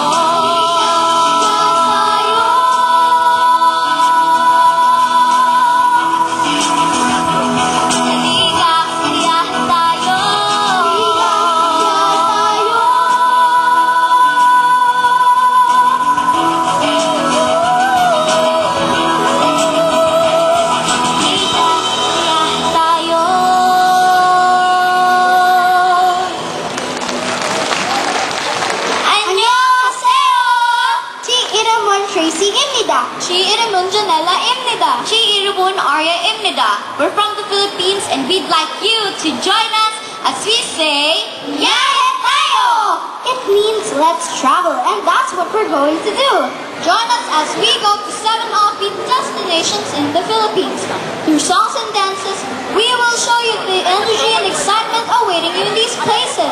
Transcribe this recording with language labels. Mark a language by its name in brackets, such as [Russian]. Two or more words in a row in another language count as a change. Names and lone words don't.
[Filipino] Halika, biyahe tayo. Halika, biyahe tayo. [Korean] 안녕하세요. 제 이름은 트레이시입니다. 제 이름은 Janela입니다. 제 이름은 Arya입니다. [English] We're from the Philippines and we'd like you to join us as we say, [Filipino] Yaya tayo! [English] It means let's travel, and that's what we're going to do. Join us as we go to 7 offbeat destinations in the Philippines. Through songs and dances, we will show you the energy and excitement awaiting you in these places.